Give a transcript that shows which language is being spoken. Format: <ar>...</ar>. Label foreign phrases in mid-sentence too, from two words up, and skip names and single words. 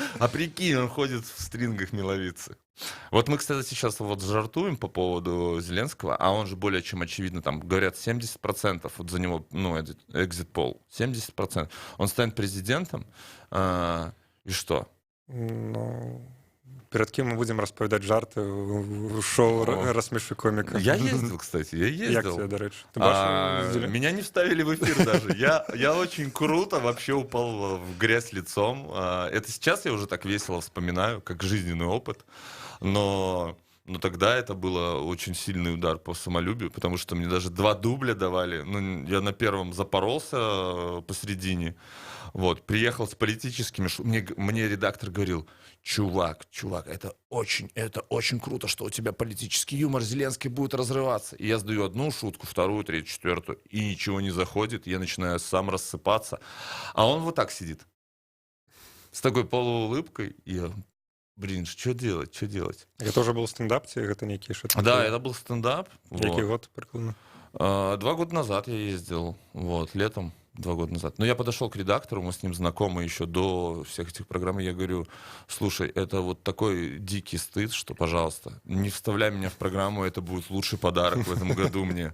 <ru>А прикинь, он ходит в стрингах миловицы. Вот мы, кстати, сейчас вот жартуем по поводу Зеленского, а он же более чем очевидно, там говорят 70%, вот за него, ну, экзит пол, 70%. Он станет президентом, и что? Ну, перед кем мы будем</ru> <be>распавядаць жарты ў шоу О.</be> <ru>«Рассмеши комика». Я ездил, кстати, я</ru> <uk>Як</uk> <ru>ездил.</ru> <uk>тебе, до речі? Ти бачив?</uk> <ru>Меня не вставили в эфир даже. Я очень круто вообще упал в грязь лицом. Это сейчас я уже так весело вспоминаю, как жизненный опыт. Но но тогда это было очень сильный удар по самолюбию, потому что мне даже 2 дубля давали. Ну, я на первом запоролся посередине. Вот, приехал с политическими... Мне редактор говорил: чувак, это очень круто, что у тебя политический юмор, Зеленский будет разрываться. И я сдаю одну шутку, вторую, третью, четвертую, и ничего не заходит, я начинаю сам рассыпаться. А он вот так сидит, с такой полуулыбкой, и я... Блин, что делать? Это уже был стендап,</ru> <be>ці гэта нейкі что-то?</be> <ru>Да, это был стендап.</ru> <uk>Який</uk> <ru>Вот.</ru> <uk>год прикладно?</uk> <ru>2 года назад я ездил, вот, летом, 2 года назад. Но я подошел к редактору, мы с ним знакомы еще до всех этих программ, и я говорю: слушай, это вот такой дикий стыд, что, пожалуйста, не вставляй меня в программу, это будет лучший подарок в этом году мне.</ru>